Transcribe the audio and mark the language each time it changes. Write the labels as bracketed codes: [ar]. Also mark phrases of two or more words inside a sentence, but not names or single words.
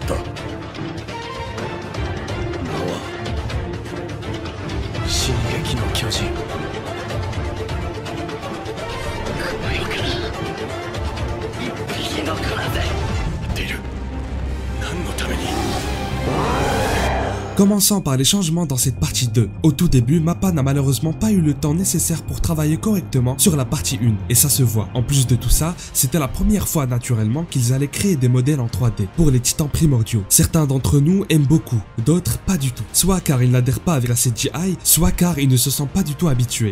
[ja] 名は進撃の巨人。この世から一匹残らず出る。何のために。 [fr] Commençons par les changements dans cette partie 2. Au tout début, Mappa n'a malheureusement pas eu le temps nécessaire pour travailler correctement sur la partie 1, et ça se voit. En plus de tout ça, c'était la première fois naturellement qu'ils allaient créer des modèles en 3D pour les titans primordiaux. Certains d'entre nous aiment beaucoup, d'autres pas du tout. Soit car ils n'adhèrent pas avec la CGI, soit car ils ne se sentent pas du tout habitués.